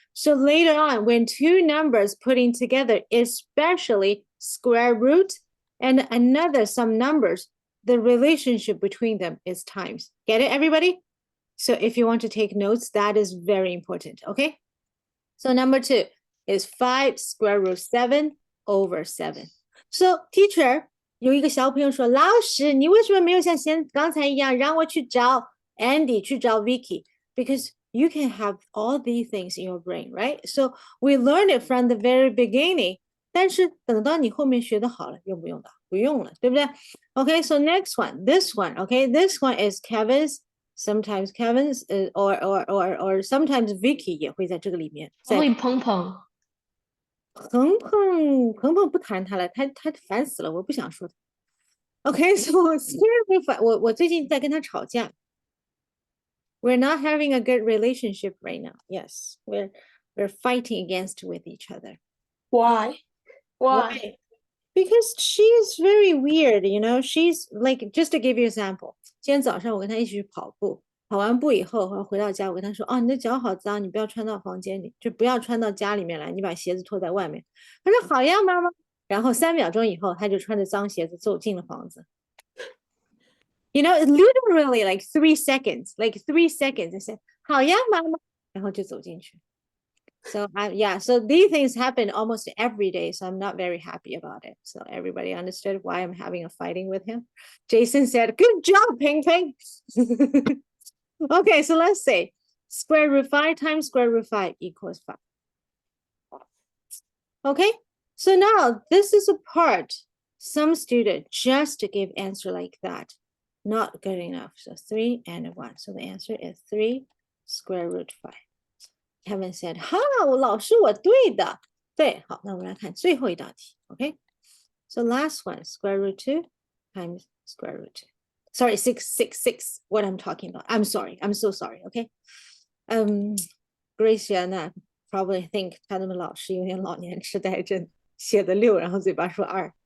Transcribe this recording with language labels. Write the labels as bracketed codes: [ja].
[en] So later on, when two numbers putting together, especially square root and some numbers, the relationship between them is times. Get it, everybody? So if you want to take notes, that is very important, okay? So number 2 is 5 square root 7 over 7. So teacher, [zh] 有一个小朋友说，老师，你为什么没有像刚才一样让我去找 Andy 去找 Vicky? [en] Because you can have all these things in your brain, right? So we learned it from the very beginning. [zh] 但是等到你后面学的好了，用不用的？不用了，对不对？ [en] Okay, so next one, this one, okay? This one is Kevin's. Sometimes Kevin's or sometimes Vicky [zh] 也会在这个里面。会碰碰。鹏鹏不谈他了，他烦死了，我不想说他。 [en] Okay, so square root 5， [zh] 我最近在跟他吵架。 [en] We're not having a good relationship right now. Yes, we're fighting against with each other. Why? Because she's very weird, you know. She's like, just to give you an example. [zh] 今天早上我跟他一起去跑步，跑完步以后，我回到家，我跟他说：“哦，你的脚好脏，你不要穿到房间里，就不要穿到家里面来，你把鞋子脱在外面。” 他说：“好呀，妈妈。” 然后3秒钟以后，他就穿着脏鞋子走进了房子。 [en] You know, literally like 3 seconds, like 3 seconds. I said, [zh] 好呀，妈妈，然后就走进去。 [en] So yeah, so these things happen almost every day. So I'm not very happy about it. So everybody understood why I'm having a fighting with him. Jason said, "Good job, Ping Ping." Okay, so let's say square root 5 times square root 5 equals 5. Okay, so now this is a part some student just to give answer like that. Not good enough. So 3 and 1. So the answer is 3 square root 5. Kevin said, [zh] 哈，老师我对的。对，好，那我们来看最后一道题。 [en] Okay, so last one, square root 2 times square root 2. Sorry, 6. What I'm talking about. I'm sorry. I'm so sorry. Okay. Gracia probably think [zh] 他的老师有点老年痴呆症，写的6，然后嘴巴说2。